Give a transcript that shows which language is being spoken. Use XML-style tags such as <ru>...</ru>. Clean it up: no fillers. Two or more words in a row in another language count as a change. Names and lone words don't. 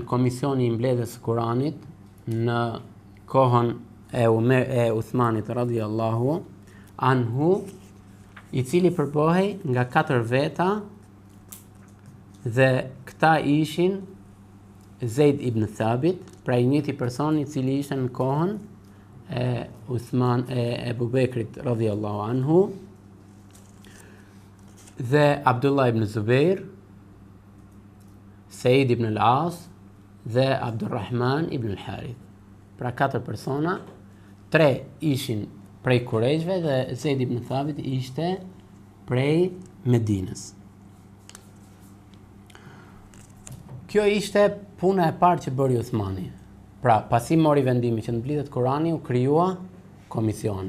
<sq>Komisioni i mbledhjes së Kuranit në kohën e Uthmanit</sq> <ar>رضي الله عنه,</ar> <sq>i cili përbohej nga 4 veta dhe këta ishin Zeid ibn Thabit, pra i njëjti person i cili ishte në kohën e Ebu Bekrit</sq> <ar>رضي الله عنه,</ar> <sq>dhe Abdullah ibn Zubair, Said ibn al-As dhe Abdurrahman ibn al-Harith. Pra 4 persona, 3 ishin prej Kurejshve dhe Zeid ibn Thabit ishte prej Medinës. Kjo ishte puna e parë që bëri Uthmani. Pra, pasi mori vendimi që të mblidhet Kurani, u krijua komisioni.</sq>